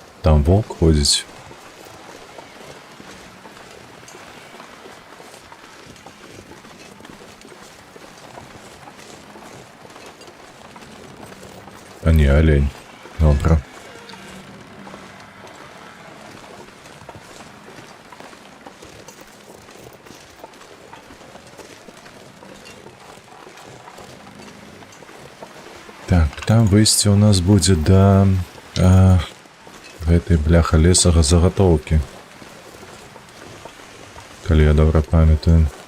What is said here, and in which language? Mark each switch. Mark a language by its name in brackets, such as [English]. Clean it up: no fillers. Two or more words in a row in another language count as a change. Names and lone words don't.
[Russian] там волк ходить. А не, олень. [Ukrainian] Добре. [Belarusian] Так, там выйсце у нас будзе да гэтай бляха лесага загатоўкі. Калі я добра памятаю.